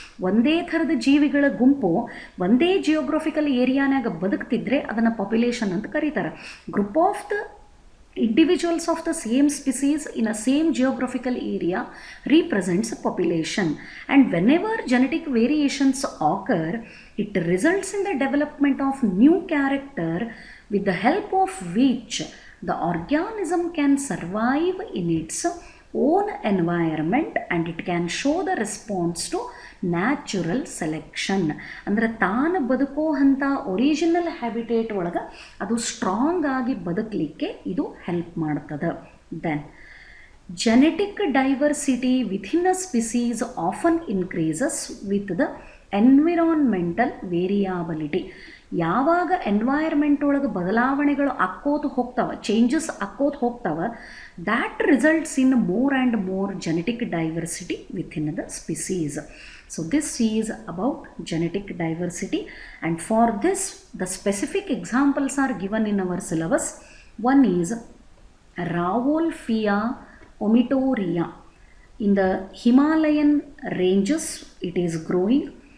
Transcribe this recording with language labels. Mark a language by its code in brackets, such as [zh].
[kn] ಒಂದೇ ಥರದ ಜೀವಿಗಳ ಗುಂಪು ಒಂದೇ ಜಿಯೋಗ್ರಫಿಕಲ್ ಏರಿಯಾನಾಗ ಬದುಕ್ತಿದ್ರೆ ಅದನ್ನು ಪಾಪ್ಯುಲೇಷನ್ ಅಂತ ಕರೀತಾರೆ. [en] Group of the individuals of the same species in a same geographical area represents a population, and whenever genetic variations occur, it results in the development of new character with the help of which the organism can survive in its own environment and it can show the response to natural selection. [kn] ಅಂದರೆ ತಾನು ಬದುಕೋ ಅಂಥ original habitat ಒಳಗೆ ಅದು strong ಆಗಿ ಬದುಕಲಿಕ್ಕೆ ಇದು help ಮಾಡ್ತದೆ. [en] Then genetic diversity within a species often increases with the environmental variability. [kn] ಯಾವಾಗ ಎನ್ವೈರ್ಮೆಂಟ್ ಒಳಗೆ ಬದಲಾವಣೆಗಳು ಆಕ್ಕೋತ ಹೋಗ್ತವೆ, [en] Changes ಆಕ್ಕೋತ ಹೋಗ್ತವೆ, that results in more and more genetic diversity within the species. So this is about genetic diversity, and for this the specific examples are given in our syllabus. One is Rauwolfia omitoria. In the Himalayan ranges it is growing.